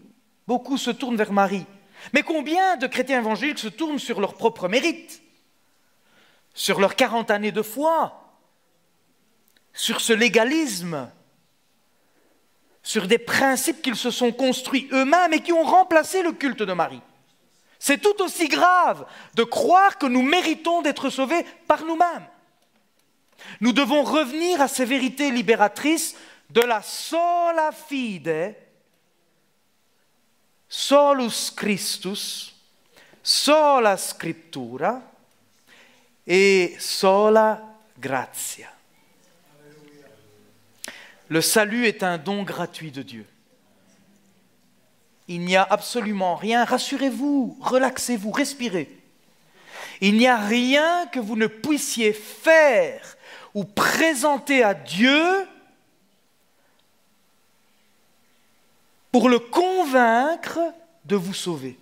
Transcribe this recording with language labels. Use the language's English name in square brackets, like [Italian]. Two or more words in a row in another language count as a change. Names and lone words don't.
[French] Beaucoup se tournent vers Marie. Mais combien de chrétiens évangéliques se tournent sur leur propre mérite, sur leurs 40 années de foi, sur ce légalisme, sur des principes qu'ils se sont construits eux-mêmes et qui ont remplacé le culte de Marie. C'est tout aussi grave de croire que nous méritons d'être sauvés par nous-mêmes. Nous devons revenir à ces vérités libératrices de la [Latin] sola fide, solus Christus, sola scriptura et sola gratia. [French] Le salut est un don gratuit de Dieu. Il n'y a absolument rien, rassurez-vous, relaxez-vous, respirez. Il n'y a rien que vous ne puissiez faire ou présenter à Dieu pour le convaincre de vous sauver.